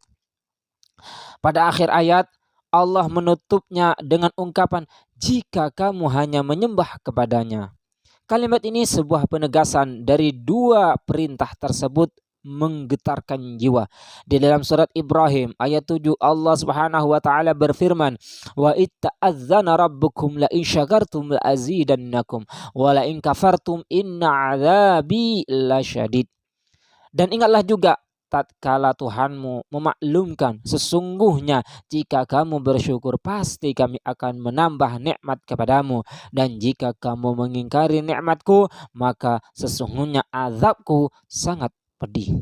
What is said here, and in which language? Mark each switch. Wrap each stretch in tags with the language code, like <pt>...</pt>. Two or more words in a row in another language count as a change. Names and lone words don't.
<id>Pada akhir ayat Allah menutupnya dengan ungkapan, jika kamu hanya menyembah kepadanya. Kalimat ini sebuah penegasan dari 2 perintah tersebut menggetarkan jiwa. Di dalam surat Ibrahim ayat 7 Allah</id> <ar>سبحانه وتعالى</ar> <id>berfirman,</id> <ar>وإذ تأذن ربكم لئن شكرتم لأزيدنكم ولئن كفرتم إن عذابي لشديد.</ar> <id>Dan ingatlah juga tatkala Tuhanmu memaklumkan, sesungguhnya jika kamu bersyukur pasti kami akan menambah nikmat kepadamu, dan jika kamu mengingkari nikmatku maka sesungguhnya azabku sangat pedih.</id>